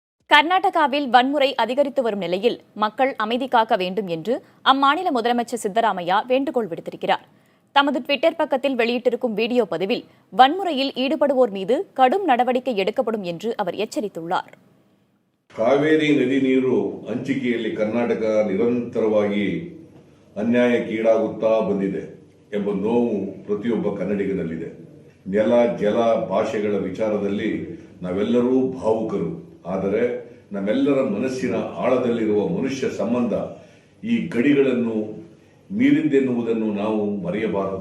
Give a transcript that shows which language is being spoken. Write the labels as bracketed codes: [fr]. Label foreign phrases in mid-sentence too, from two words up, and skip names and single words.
[ta] கர்நாடகாவில் வன்முறை அதிகரித்து வரும் நிலையில் மக்கள் அமைதி காக்க வேண்டும் என்று அம்மாநில முதலமைச்சர் சித்தராமையா வேண்டுகோள் விடுத்திருக்கிறார். தமது ட்விட்டர் பக்கத்தில் வெளியிட்டிருக்கும் வீடியோ பதிவில் வன்முறையில் ஈடுபடுவோர் மீது கடும் நடவடிக்கை எடுக்கப்படும் என்று அவர் எச்சரித்துள்ளார். [kn] ಕಾವೇರಿ ನದಿ ನೀರು ಹಂಚಿಕೆಯಲ್ಲಿ ಕರ್ನಾಟಕ ನಿರಂತರವಾಗಿ ಅನ್ಯಾಯಕ್ಕೀಡಾಗುತ್ತಾ ಬಂದಿದೆ ಎಂಬ ನೋವು ಪ್ರತಿಯೊಬ್ಬ ಕನ್ನಡಿಗನಲ್ಲಿದೆ. ನೆಲ, ಜಲ, ಭಾಷೆಗಳ ವಿಚಾರದಲ್ಲಿ ನಾವೆಲ್ಲರೂ ಭಾವುಕರು. ಆದರೆ ನಮ್ಮೆಲ್ಲರ ಮನಸ್ಸಿನ ಆಳದಲ್ಲಿರುವ ಮನುಷ್ಯ ಸಂಬಂಧ ಈ ಗಡಿಗಳನ್ನು ಮೀರಿದ್ದೆನ್ನುವುದನ್ನು ನಾವು ಮರೆಯಬಾರದು.